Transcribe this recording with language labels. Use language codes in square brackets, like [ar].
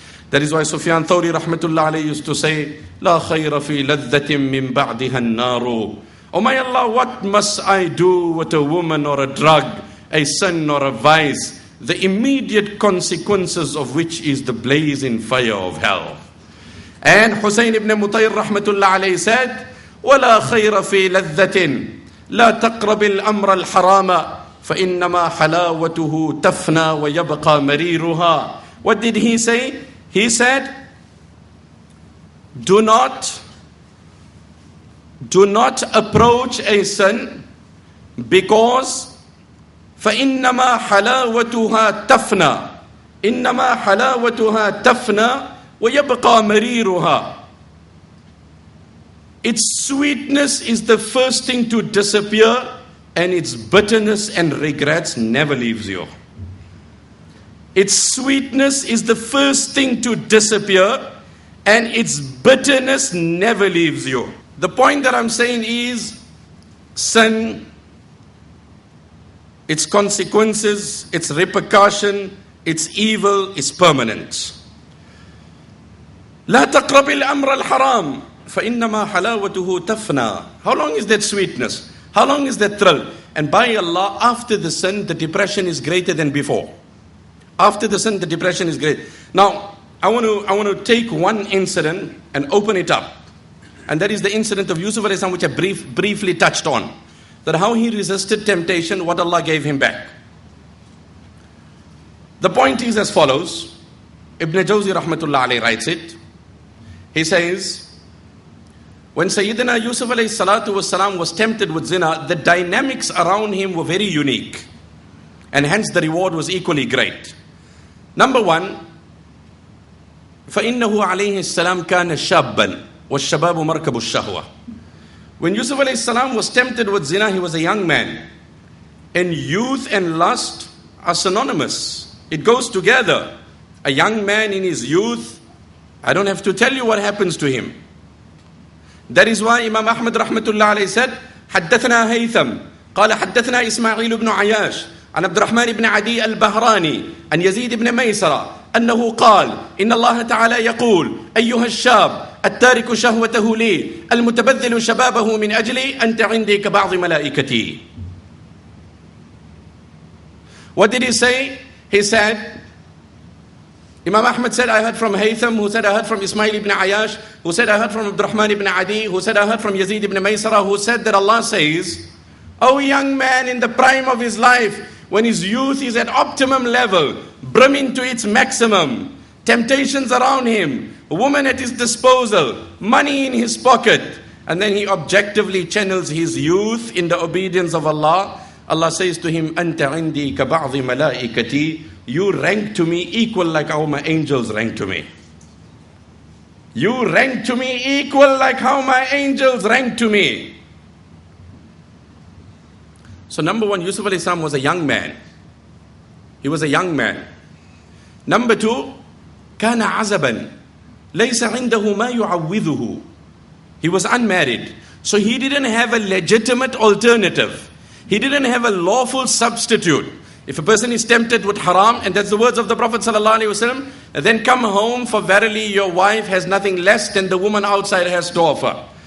[en] That is why Sufyan Thawri rahmatullah alayhi used to say, [ar] La khayra fi ladhatin min ba'diha an-naru. [en] Oh my Allah, what must I do with a woman or a drug, a sin or a vice, the immediate consequences of which is the blazing fire of hell. And Hussein ibn Mutayr rahmatullah alayhi said, [ar] وَلَا خَيْرَ فِي لَذَّةٍ لا تقرب الأمر الحرام فإنما حلاوته تفنى ويبقى مريرها. [en] What did he say? He said, do not approach a sin because [ar] فإنما حلاوتها تفنى إنما حلاوتها تفنى ويبقى مريرها. [en] Its sweetness is the first thing to disappear, and its bitterness and regrets never leaves you. Its sweetness is the first thing to disappear, and its bitterness never leaves you. The point that I'm saying is, sin, its consequences, its repercussion, its evil is permanent. [ar] لا تقرب الأمر الحرام فإنما حلاوته تفنى. [en] How long is that sweetness? How long is that thrill? And by Allah, after the sin, the depression is greater than before. After the sin, the depression is great. Now, I want to take one incident and open it up. And that is the incident of Yusuf alayhi salam, which I briefly touched on. That how he resisted temptation, what Allah gave him back. The point is as follows. Ibn Jawzi rahmatullah alayhi writes it. He says, when Sayyidina Yusuf alayhi salatu wasalam was tempted with zina, the dynamics around him were very unique. And hence the reward was equally great. Number one, [ar] فَإِنَّهُ عَلَيْهِ السَّلَامُ كَانَ شَابًّا وَالشَّبَابُ مَرْكَبُ الشَّهْوَةِ. [en] When Yusuf alayhi salam was tempted with zina, he was a young man. And youth and lust are synonymous. It goes together. A young man in his youth, I don't have to tell you what happens to him. That is why Imam Ahmad rahmatullah alayhi said, [ar] حدثنا هيثم قال حدثنا إسماعيل بن عياش عن عبد الرحمن بن عدي البهراني عن يزيد بن ميسرة أنه قال إن الله تعالى يقول أيها الشاب التارك شهوته لي المتبذل شبابه من أجلي أنت عندي كبعض ملائكتي. [en] What did he say? He said, Imam Ahmad said, I heard from Haytham, who said, I heard from Ismail ibn Ayash, who said, I heard from Abdurrahman ibn Adi, who said, I heard from Yazid ibn Maysara, who said that Allah says, O young man in the prime of his life, when his youth is at optimum level, brimming to its maximum, temptations around him, a woman at his disposal, money in his pocket, and then he objectively channels his youth in the obedience of Allah, Allah says to him, [ar] Anta indi ka ba'dhi malaikati, [en] you rank to me equal like how my angels rank to me. You rank to me equal like how my angels rank to me. So number one, Yusuf alayhi salam was a young man. He was a young man. Number two, [ar] كان عزبا ليس عنده ما يعوذه. [en] He was unmarried. So he didn't have a legitimate alternative. He didn't have a lawful substitute. If a person is tempted with haram, and that's the words of the Prophet ﷺ, then come home, for verily your wife has nothing less than the woman outside has to offer.